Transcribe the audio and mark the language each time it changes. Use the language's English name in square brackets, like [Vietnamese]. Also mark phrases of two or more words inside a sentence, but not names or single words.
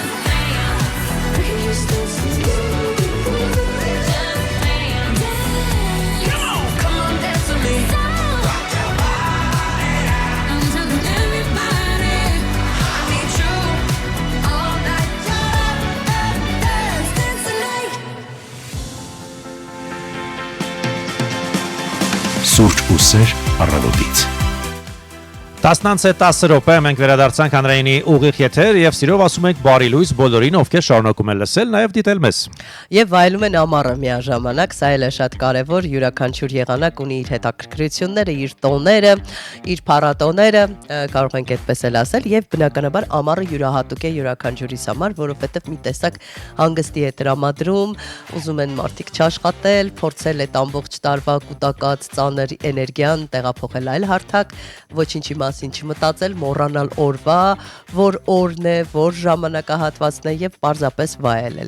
[English] Just listen. Come on, dance with me. Rock your body. I'm telling everybody. I need you all night. Dance, dance the night. [Armenian] Սուրճ ու սեր առավոտից։ 10:10 րոպե մենք վերադարձանք հանրայինի ուղիղ եթեր եւ սիրով ասում ենք բարի լույս բոլորին, ովքեր շարունակում են լսել, նաեւ դիտել մեզ։ Եվ վայելում են ամառը միաժամանակ, սա էլ է շատ կարևոր, յուրաքանչյուր եղանակ ունի իր հետաքրքրությունները, իր տոները, իր փառատոները, կարող ենք այդպես էլ ասել, եւ բնականաբար ամառը յուրահատուկ է յուրաքանչյուրիս համար, որովհետեւ մի տեսակ հանգստի է տրամադրում, ուզում են մարդիկ չաշխատել, փորձել այդ ամբողջ տարվա կուտակած ծանր էներգիան տեղափոխել այլ հարթակ, ոչինչի մասին չմտածել, մոռանալ օրվա, որ օրն է, որ ժամանակահատվածն է եւ պարզապես վայելել։